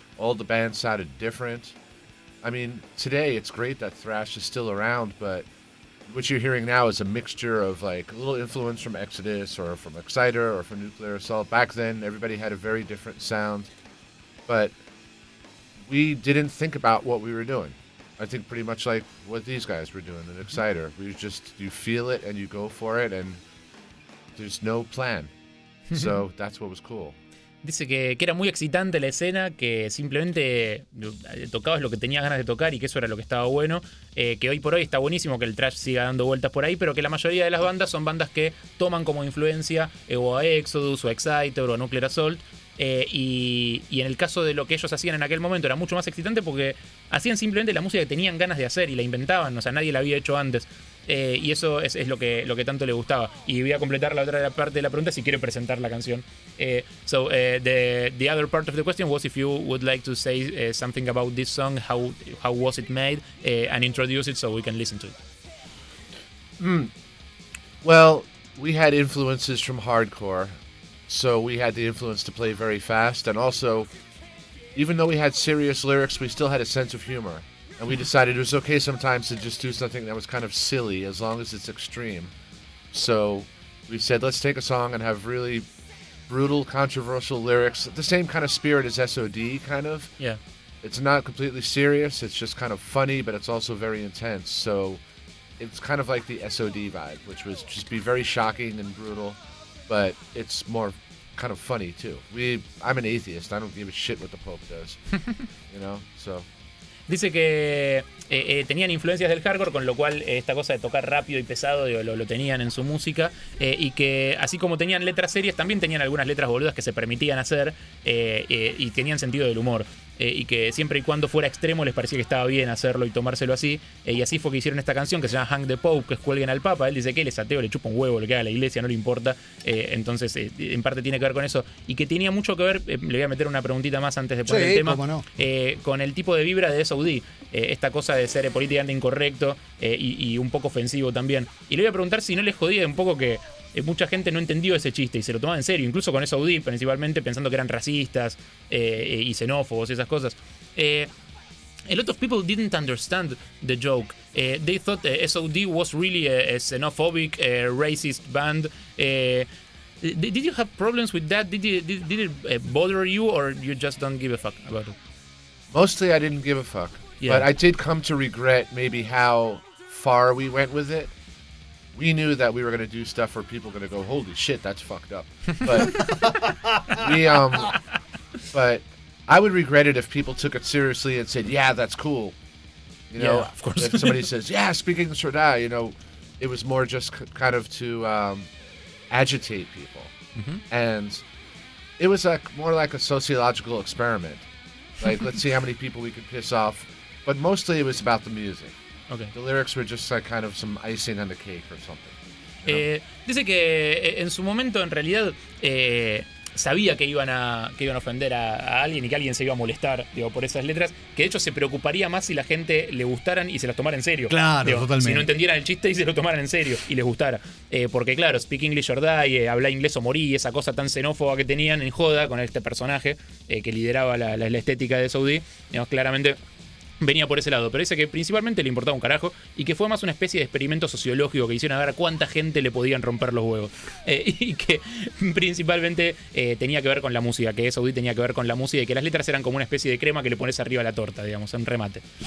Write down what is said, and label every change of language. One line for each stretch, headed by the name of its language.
English: All the bands sounded different. I mean, today it's great that thrash is still around, but what you're hearing now is a mixture of like a little influence from Exodus or from Exciter or from Nuclear Assault. Back then, everybody had a very different sound. but we didn't think about what we were doing. I think pretty much like what these guys were doing at Exciter. We just, you feel it and you go for it and there's no plan. So that's what was cool.
Spanish: Dice que era muy excitante la escena, que simplemente tocabas lo que tenías ganas de tocar y que eso era lo que estaba bueno. Que hoy por hoy está buenísimo que el trash siga dando vueltas por ahí, pero que la mayoría de las bandas son bandas que toman como influencia o a Exodus o a Exciter o a Nuclear Assault. Y en el caso de lo que ellos hacían en aquel momento era mucho más excitante porque hacían simplemente la música que tenían ganas de hacer y la inventaban, o sea, nadie la había hecho antes. Y eso es lo que tanto le gustaba. Y voy a completar la otra parte de la pregunta si quiere presentar la canción.
English: The other part of the question was if you would like to say something about this song, how was it made, and introduce it so we can listen to it. Well, we had influences from hardcore, so we had the influence to play very fast, and also, even though we had serious lyrics, we still had a sense of humor. And we decided it was okay sometimes to just do something that was kind of silly, as long as it's extreme. So we said, let's take a song and have really brutal, controversial lyrics. The same kind of spirit as SOD, kind of. Yeah. It's not completely serious. It's just kind of funny, but it's also very intense. So it's kind of like the SOD vibe, which was just be very shocking and brutal. But it's more kind of funny, too. I'm an atheist. I don't give a shit what the Pope does. You know? So...
Spanish: Dice que tenían influencias del hardcore, con lo cual esta cosa de tocar rápido y pesado lo tenían en su música, y que así como tenían letras serias, también tenían algunas letras boludas que se permitían hacer, y tenían sentido del humor, y que siempre y cuando fuera extremo les parecía que estaba bien hacerlo y tomárselo así, y así fue que hicieron esta canción que se llama Hang the Pope, que es cuelguen al Papa. Él dice que él es ateo, le chupa un huevo lo que haga la iglesia, no le importa, entonces en parte tiene que ver con eso, y que tenía mucho que ver, le voy a meter una preguntita más antes de poner sí, el tema, cómo no. Con el tipo de vibra de SOD, esta cosa de ser políticamente incorrecto, y un poco ofensivo también, y le voy a preguntar si no les jodía un poco que mucha gente no entendió ese chiste y se lo tomaba en serio, incluso con SOD principalmente, pensando que eran racistas y xenófobos y esas cosas.
English: A lot of people didn't understand the joke. They thought SOD was really a xenophobic, racist band. Did you have problems with that? Did it bother you, or you just don't give a fuck about it? Mostly I didn't give a fuck. Yeah. But I did come to regret maybe how far we went with it. We knew that we were going to do stuff where people were going to go, holy shit, that's fucked up. But but I would regret it if people took it seriously and said, yeah, that's cool. You know, yeah, of course. If somebody says, yeah, speaking of Shraddha, you know, it was more just kind of to agitate people. Mm-hmm. And it was like more like a sociological experiment. Like, let's see how many people we could piss off. But mostly it was about the music. Okay. The lyrics were just like kind of some icing on the cake or something.
Spanish: Dice que en su momento en realidad sabía que iban a ofender a alguien y que alguien se iba a molestar, digo, por esas letras, que de hecho se preocuparía más si la gente le gustaran y se las tomara en serio. Claro, digo, totalmente. Si no entendieran el chiste y se lo tomaran en serio y les gustara. Porque claro,
English: speak English or die,
Spanish: habla inglés o morí, esa cosa tan xenófoba que tenían en joda con este personaje que lideraba la estética de Saudi, digamos, claramente venía por ese lado, pero dice que principalmente le importaba un carajo y que fue más una especie de experimento sociológico que hicieron a ver cuánta gente le podían romper los huevos, y que principalmente tenía que ver con la música, que SOD tenía que ver con la música y que las letras eran como una especie de crema que le pones arriba a la torta, digamos, un remate.